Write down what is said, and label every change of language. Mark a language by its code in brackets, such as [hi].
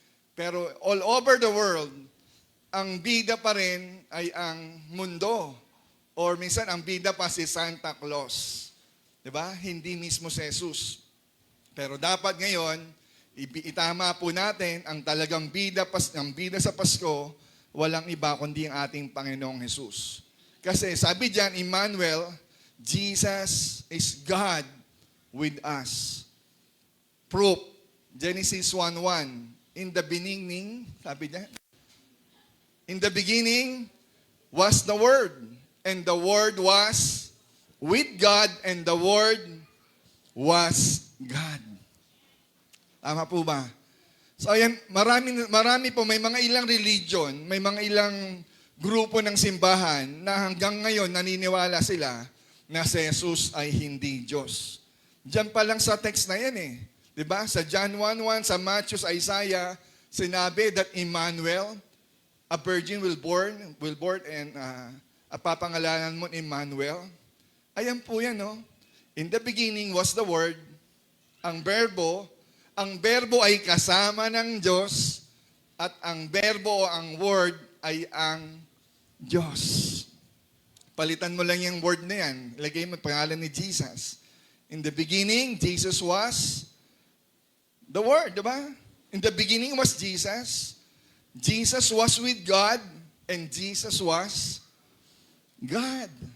[tl] Pero [en] all over the world, [tl] ang bida pa rin ay ang mundo. Or minsan, ang bida pa si Santa Claus. Diba? Hindi mismo si Jesus. Pero dapat ngayon, itama po natin ang talagang bida sa Pasko, walang iba kundi ang ating Panginoong Jesus. Kasi sabi diyan, [en] Emmanuel, Jesus is God with us. Proof, Genesis 1:1. In the beginning, [tl] sabi diyan, [en] in the beginning was the Word, and the Word was with God, and the Word was God. [tl] Tama po ba? So ayan, marami po, may mga ilang religion, may mga ilang grupo ng simbahan na hanggang ngayon naniniwala sila na si Jesus ay hindi Diyos. Diyan pa lang sa text na yan eh. Diba? Sa John 1:1, sa Matthew, sa Isaiah, sinabi that Emmanuel, [en] a virgin will born [tl] and papangalanan mo Emmanuel. Ayan po yan, no? [en] In the beginning was the Word, [tl] ang verbo ay kasama ng Diyos, at ang verbo o ang Word ay ang Diyos. Palitan mo lang yung word na yan. Ilagay mo pangalan ni Jesus. [en] In the beginning, Jesus was the Word, diba? In the beginning was Jesus. Jesus was with God, and Jesus was God.